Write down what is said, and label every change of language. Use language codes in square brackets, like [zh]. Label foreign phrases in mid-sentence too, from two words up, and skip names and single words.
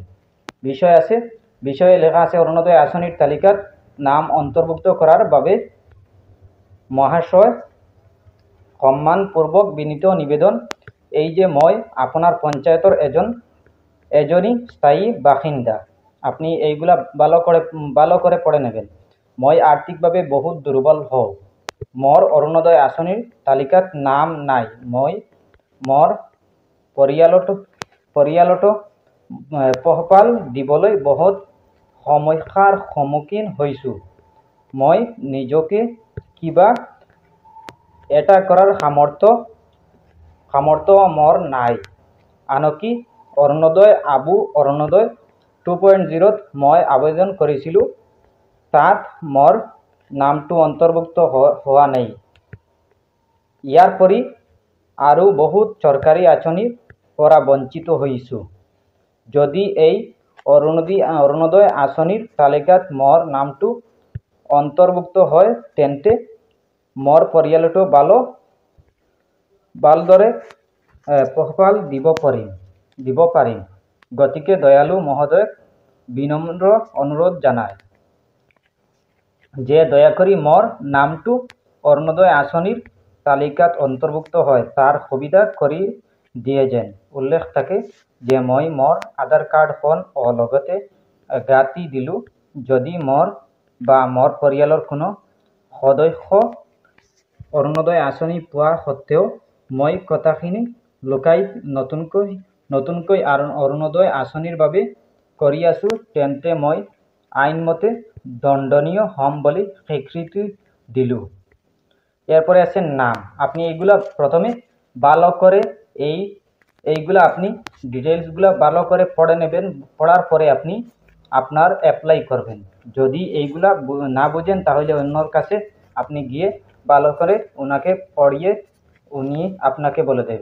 [bn] বিষয় আছে, বিষয়ে লেখা আছে অরুণোদয় আসনির তালিকার নাম অন্তর্ভুক্ত করার বাবে মহাশয় সম্মানপূর্বক বিনীত নিবেদন। [as] এই যে মই আপনার পঞ্চায়েতর এজনই স্থায়ী বাসিন্দা। [bn] আপনি এইগুলা ভালো করে পড়ে নেবেন। [as] মই আর্থিকভাবে বহুত দুর্বল হও, মোর অরুণোদয় আসনির তালিকাত নাম নাই। মই মোর পৰিয়ালত পোহপাল দিবলৈ বহুত সমস্যাৰ সন্মুখীন হৈছোঁ। মই নিজকে কিবা এটা করার সামর্থ্য মোর নাই। আনকি অরুণোদয় 2.0 মই আবেদন করেছিলো, তাত মোর নামটো অন্তর্ভুক্ত হওয়া নেই। ইয়ার পরি আৰু বহুত চৰকাৰী আঁচনিৰ পৰা বঞ্চিত হৈছোঁ। যদি এই অরুণোদয় আসনির তালিকাত মোর নামটো অন্তর্ভুক্ত হয় তেন্তে মোর পৰিয়ালটো ভালদৰে পোহপাল দিব পাৰিম। গতিকে দয়ালু মহোদয়ক বিনম্র অনুরোধ জানায় যে দয়া করে মোর নামটো অরুণোদয় আসনির তালিকাত অন্তর্ভুক্ত হয় তার সুবিধা কৰি দিয়ে যেন। উল্লেখ থাকে যে মই মোর আধার কার্ডখন লগতে গাঁঠি দিলোঁ। যদি মোর বা মোর পৰিয়ালৰ কোনো সদস্য অরুণোদয় আসনি পোৱা সত্ত্বেও মই কথাখিনি লুকাই নতুনকৈ অরুণোদয় আসনিৰ বাবে কৰি আছোঁ তেন্তে মই আইনমতে দণ্ডনীয় হম বলে স্বীকৃতি দিলোঁ। [bn] এরপরে আছে নাম, আপনি এইগুলা প্রথমে ভালো করে এইগুলা আপনি ডিটেলসগুলো ভালো করে পড়ে নেবেন। পড়ার পরে আপনি আপনার অ্যাপ্লাই করবেন। যদি এইগুলা না বুঝেন তাহলে অন্যর কাছে আপনি গিয়ে ভালো করে ওনাকে পড়িয়ে উনি আপনাকে বলে দেবে।